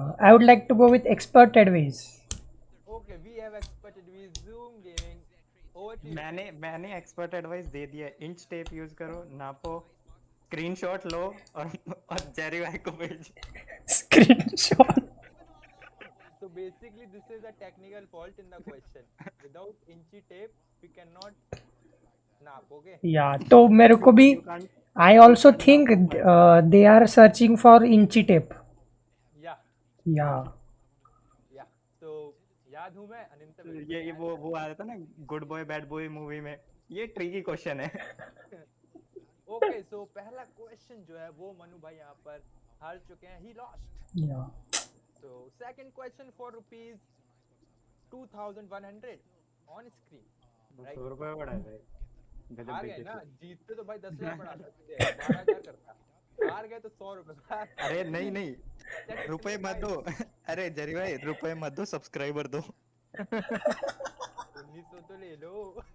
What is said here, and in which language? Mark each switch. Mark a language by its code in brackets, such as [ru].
[en] I would like to go with expert advice. Okay, we have expert advice. Zoom gaming. Over to you. [hi] मैंने [en] expert advice [hi] दे दिया. Inch tape use करो, नापो, screenshot लो और Jerry भाई को भेजो. [en] Screenshot. So basically, this is a technical fault in the question. Without inchy tape, we cannot nap. Okay. Yeah. [hi] तो मेरे को भी. [en] I also think they are searching for inchy tape. Yeah. Yeah. Yeah. So [hi] याद हूँ मैं अनंत. ये वो आ रहा था ना good boy bad boy movie में. ये ट्रिकी क्वेश्चन है. [en] Okay, so [hi] पहला क्वेश्चन जो है वो मनु भाई यहाँ पर हार चुके हैं. [en] He lost. Yeah. So second question for ₹2100 on screen. Right? [hi] 100 रुपए बढ़ा है. हार गए ना, जीतते तो भाई 10,000 बढ़ा सकते हैं. 12,000 करता. हार गए तो 100 रुपए. अरे नहीं रुपए मत दो. अरे जरी भाई रुपए मत दो, सब्सक्राइबर दो. 1900 तो ले लो.